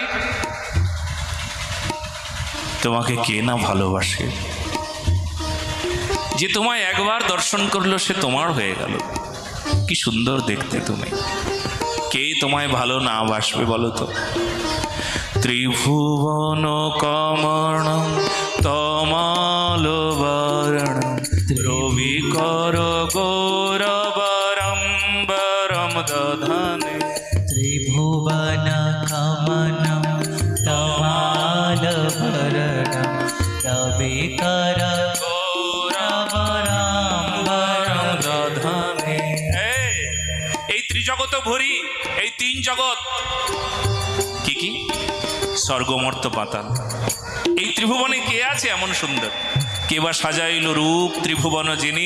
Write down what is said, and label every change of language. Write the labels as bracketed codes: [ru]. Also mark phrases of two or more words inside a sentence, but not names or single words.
[bn] তোমাকে কে না ভালোবাসে যে তোমায় একবার দর্শন করলো সে তোমার হয়ে গেল কি সুন্দর দেখতে তুমি কে তোমায় ভালো না বাসবে বলো তো [sa] ত্রিভুবন কমণ তমাল বরণ রবিকর গৌরবরম্বরম দধানে त्रिभुवन कमनं तमाल भरणं रविकर [bn] এই ত্রিজগৎ ভরি এই তিন জগৎ কি কি স্বর্গমর্ত পাতাল এই ত্রিভুবনে কে আছে এমন সুন্দর কে বা সাজাইল রূপ ত্রিভুবন যিনি